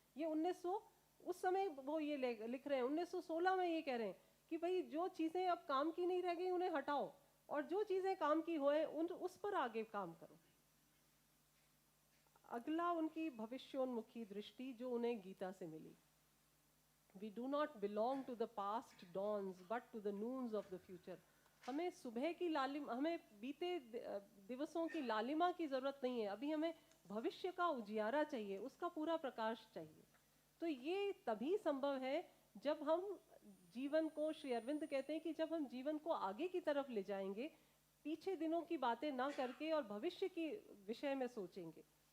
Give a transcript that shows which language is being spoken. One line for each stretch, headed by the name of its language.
Hindi: ये 1900 उस समय वो ये लिख रहे हैं, 1916 में ये कह रहे हैं कि भाई जो चीज़ें अब काम की नहीं रह गई उन्हें हटाओ, और जो चीज़ें काम की होए उस पर आगे काम करो। अगला उनकी भविष्योन्मुखी दृष्टि जो उन्हें गीता से मिली।
English: We do not belong to the past dawns but to the noons of the future.
Hindi: हमें सुबह की लालिमा, हमें बीते दिवसों की लालिमा की ज़रूरत नहीं है, अभी हमें भविष्य का उजियारा चाहिए, उसका पूरा प्रकाश चाहिए। तो ये तभी संभव है जब हम जीवन को, श्री अरविंद कहते हैं कि जब हम जीवन को आगे की तरफ ले जाएंगे, पीछे दिनों की बातें ना करके और भविष्य की विषय में सोचेंगे।